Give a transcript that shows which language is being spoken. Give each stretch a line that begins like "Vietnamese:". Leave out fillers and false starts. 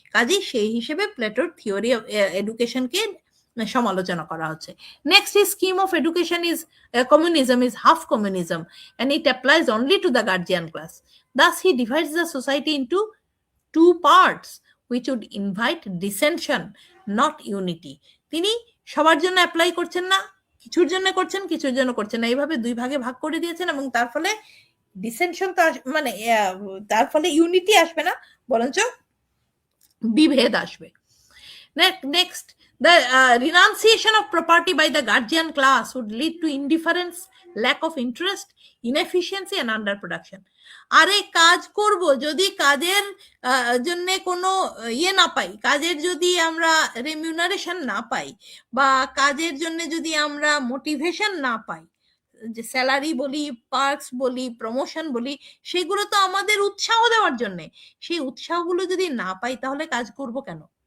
Bangla: কাজেই সেই হিসেবে প্লেটোর থিওরি অফ এডুকেশনকে সমালোচনা করা হচ্ছে।
English: Next, his scheme of education is communism is half communism and it applies only to the guardian class. Thus he divides the society into two parts which would invite dissension, not unity.
Bangla: তিনি সবার জন্য apply করছেন না, কিছুর জন্য করছেন, কিছুর জন্য করছেন না, এইভাবে দুই ভাগে ভাগ করে দিয়েছেন, এবং তার ফলে ডিসেনশন তো মানে তার ফলে ইউনিটি আসবে না, বরঞ্চ বিভেদ আসবে।
English: Next, the renunciation of property by the guardian class would lead to indifference, lack of interest, inefficiency and underproduction.
Bangla: আরে কাজ করব, যদি কাজের জন্য কোনো না পাই, কাজের যদি আমরা রেমিউনারেশন না পাই, বা কাজের জন্য যদি আমরা মোটিভেশন না পাই, যে স্যালারি বলি, পার্কস বলি, প্রমোশন বলি, সেগুলো তো আমাদের উৎসাহ দেওয়ার জন্য, সেই উৎসাহগুলো যদি না পাই, তাহলে কাজ করব কেন?